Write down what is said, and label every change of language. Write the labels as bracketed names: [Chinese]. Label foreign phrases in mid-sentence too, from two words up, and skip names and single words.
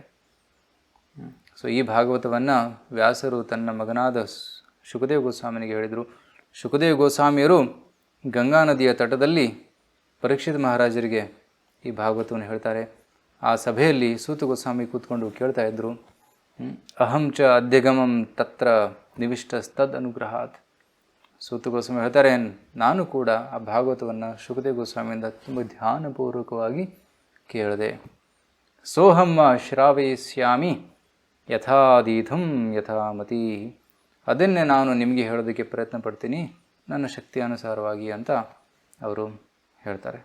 [Kannada] ಈ ಭಾಗವತವನ್ನು ವ್ಯಾಸರು ತನ್ನ ಮಗನಾದ ಶುಕದೇವ ಗೋಸ್ವಾಮಿನಿಗೆ ಹೇಳಿದರು. ಶುಕದೇವ ಗೋಸ್ವಾಮಿಯರು ಗಂಗಾ ನದಿಯ ತಟದಲ್ಲಿ ಪರೀಕ್ಷಿತ್ ಮಹಾರಾಜರಿಗೆ ಈ ಭಾಗವತವನ್ನು ಹೇಳ್ತಾರೆ. ಆ ಸಭೆಯಲ್ಲಿ ಸೂತ ಗೋಸ್ವಾಮಿ ಕೂತ್ಕೊಂಡು ಕೇಳ್ತಾ ಇದ್ದರು. [Sanskrit] ಅಹಂ ಚ ಅಧ್ಯಗಮಂ ತತ್ರ ನಿವಿಷ್ಟಸ್ತದ್ ಅನುಗ್ರಹಾತ್. [Kannada] ಸೂತ ಗೋಸ್ವಾಮಿ ಹೇಳ್ತಾರೆ, ನಾನು ಕೂಡ ಆ ಭಾಗವತವನ್ನು ಶುಕದೇವ ಗೋಸ್ವಾಮಿಯಿಂದ ತುಂಬ ಧ್ಯಾನಪೂರ್ವಕವಾಗಿ ಕೇಳಿದೆ. [Sanskrit] ಸೋಹಮ್ಮ ಶ್ರಾವಯಿಸ್ಯಾಮಿ ಯಥಾದೀಧಂ ಯಥಾಮತಿ. [Kannada] ಅದನ್ನೇ ನಾನು ನಿಮಗೆ ಹೇಳೋದಕ್ಕೆ ಪ್ರಯತ್ನ ಪಡ್ತೀನಿ ನನ್ನ ಶಕ್ತಿಯಾನುಸಾರವಾಗಿ ಅಂತ ಅವರು ಹೇಳ್ತಾರೆ.